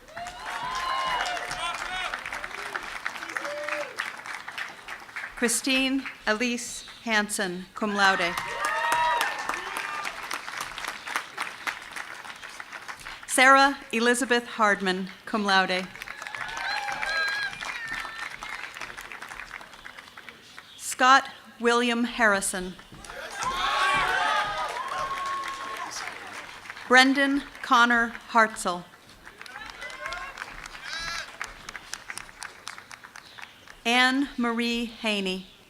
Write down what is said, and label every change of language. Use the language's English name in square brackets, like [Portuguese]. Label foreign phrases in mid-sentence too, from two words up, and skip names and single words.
[English] Christine Elise Hansen, [Latin] cum laude. [English] Sarah Elizabeth Hardman, [Latin] cum laude. [English] Scott William Harrison. Brendan Connor Hartzell. Anne Marie Haney.